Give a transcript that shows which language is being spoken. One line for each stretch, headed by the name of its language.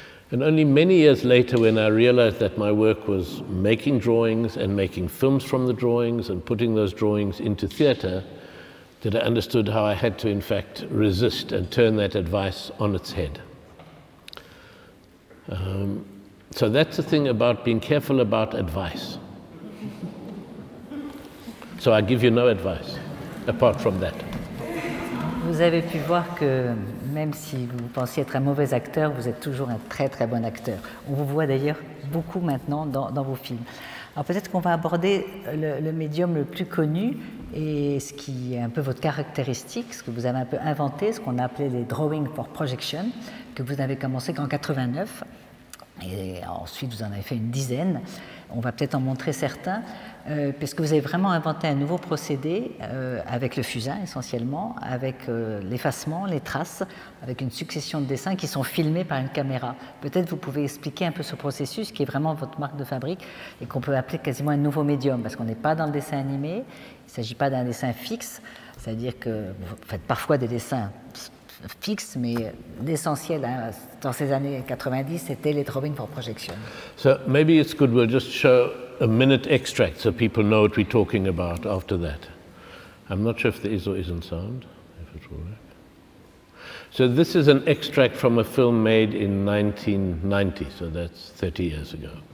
English: And only many years later, when I realized that my work was making drawings and making films from the drawings and putting those drawings into theatre, that I understood how I had to, in fact, resist and turn that advice on its head. So that's the thing about being careful about advice. So I give you no advice, apart from that.
French: Vous avez pu voir que même si vous pensiez être un mauvais acteur, vous êtes toujours un très très bon acteur. On vous voit d'ailleurs beaucoup maintenant dans vos films. Alors peut-être qu'on va aborder le médium le plus connu et ce qui est un peu votre caractéristique, ce que vous avez un peu inventé, ce qu'on a appelé les drawing for projection, que vous avez commencé qu'en 89. Et ensuite, vous en avez fait une dizaine. On va peut-être en montrer certains, parce que vous avez vraiment inventé un nouveau procédé avec le fusain essentiellement, avec l'effacement, les traces, avec une succession de dessins qui sont filmés par une caméra. Peut-être vous pouvez expliquer un peu ce processus qui est vraiment votre marque de fabrique et qu'on peut appeler quasiment un nouveau médium, parce qu'on n'est pas dans le dessin animé, il ne s'agit pas d'un dessin fixe, c'est-à-dire que vous faites parfois des dessins fixe, mais l'essentiel dans ces années 90, c'était les drawings for projection.
English: So maybe it's good we'll just show a minute extract so people know what we're talking about after that. I'm not sure if there is or isn't sound, if it will work. So this is an extract from a film made in 1990, so that's 30 years ago.